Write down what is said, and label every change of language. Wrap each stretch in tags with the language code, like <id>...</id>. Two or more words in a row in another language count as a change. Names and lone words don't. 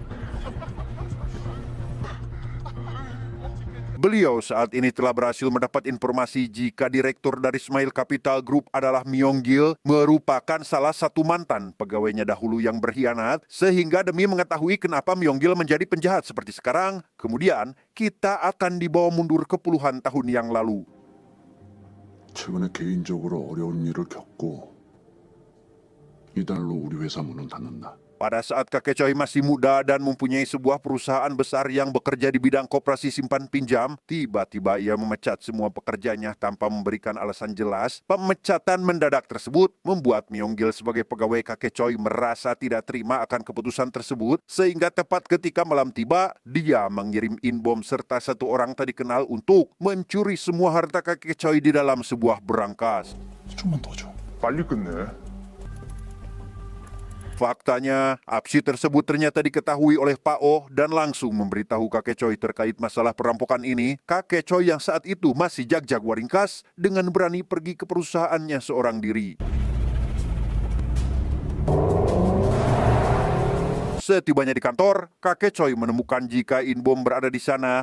<id>Beliau saat ini telah berhasil mendapat informasi jika direktur dari Smile Capital Group adalah Myong-gil, merupakan salah satu mantan pegawainya dahulu yang berkhianat, sehingga demi mengetahui kenapa Myong-gil menjadi penjahat seperti sekarang, kemudian kita akan dibawa mundur ke puluhan tahun yang lalu.</id> <ko>최근에 개인적으로 어려운 일을 겪고 이달로 우리 회사 문은 닫는다.</ko> <id>Pada saat kakek Choi masih muda dan mempunyai sebuah perusahaan besar yang bekerja di bidang koperasi simpan pinjam, tiba-tiba ia memecat semua pekerjanya tanpa memberikan alasan jelas. Pemecatan mendadak tersebut membuat Myong-gil sebagai pegawai kakek Choi merasa tidak terima akan keputusan tersebut, sehingga tepat ketika malam tiba, dia mengirim In-bom serta satu orang tak dikenal untuk mencuri semua harta kakek Choi di dalam sebuah berangkas.</id> <ko>좀만 더 줘. 빨리 끝내.</ko> <id>Faktanya, aksi tersebut ternyata diketahui oleh Pao dan langsung memberitahu kakek Choi terkait masalah perampokan ini. Kakek Choi yang saat itu masih jag-jagoaringkas dengan berani pergi ke perusahaannya seorang diri. Setibanya di kantor, kakek Choi menemukan jika In-bom berada di sana.</id>